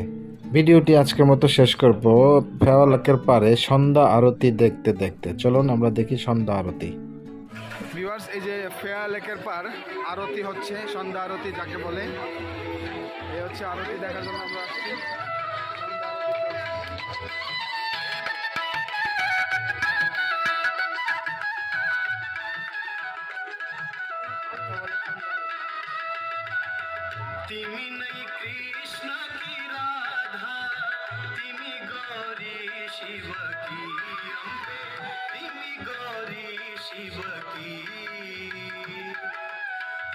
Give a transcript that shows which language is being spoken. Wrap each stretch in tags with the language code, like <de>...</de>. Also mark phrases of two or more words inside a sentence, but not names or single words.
<bn>ভিডিওটি আজকের মতো শেষ করব ফেওয়া লেকের পাড়ে সন্ধ্যা আরতি দেখতে দেখতে। চলুন আমরা দেখি সন্ধ্যা আরতি। ভিউয়ার্স, এই যে ফেওয়া লেকের পার আরতি হচ্ছে, সন্ধ্যা আরতি যাকে বলে, এই হচ্ছে আরতি দেখার জন্য আমরা আসছি।</bn> <ne>तिमी नै कृष्ण की राधा, तिमी गौरी शिव की अम्बे, तिमी गौरी शिव की,</ne>